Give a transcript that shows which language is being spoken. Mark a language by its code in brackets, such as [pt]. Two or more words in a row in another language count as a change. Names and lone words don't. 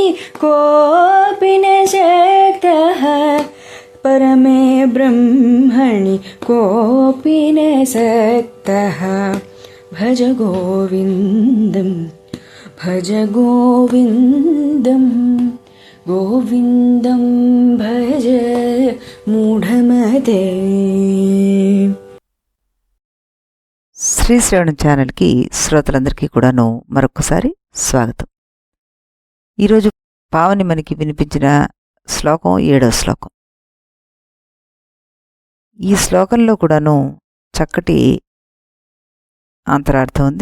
[sa] कोऽपि न शक्तः परमे ब्रह्मणि कोऽपि न शक्तः भज गोविन्दं भज गोविन्दं गोविन्दं भज మూఢమతే. [te] శ్రీ శ్రవణం ఛానల్కి శ్రోతలందరికీ కూడాను మరొకసారి స్వాగతం. ఈరోజు పావని మనకి వినిపించిన శ్లోకం 7వ శ్లోకం. ఈ శ్లోకంలో కూడాను చక్కటి అంతరార్థం ఉంది.